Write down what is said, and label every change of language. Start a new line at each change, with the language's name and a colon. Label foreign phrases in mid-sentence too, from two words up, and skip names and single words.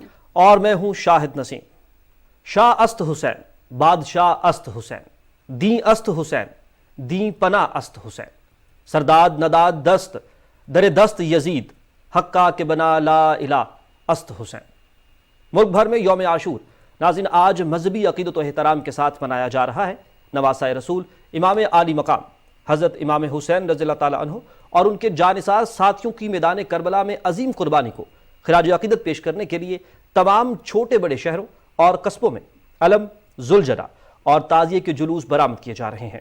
Urdu: اور میں ہوں شاہد نسیم۔
Persian: شاہ است حسین، بادشاہ است حسین، دیں است حسین، دیں پناہ است حسین، سرداد نداد دست در دست یزید، حقا کے بنا لا الہ است حسین۔
Urdu: ملک بھر میں یوم عاشور ناظرین آج مذہبی عقیدت و احترام کے ساتھ منایا جا رہا ہے۔ نواسۂ رسول امام عالی مقام حضرت امام حسین رضی اللہ تعالیٰ عنہ اور ان کے جانثار ساتھیوں کی میدان کربلا میں عظیم قربانی کو خراج عقیدت پیش کرنے کے لیے تمام چھوٹے بڑے شہروں اور قصبوں میں علم، زلجرہ اور تعزیے کے جلوس برآمد کیے جا رہے ہیں۔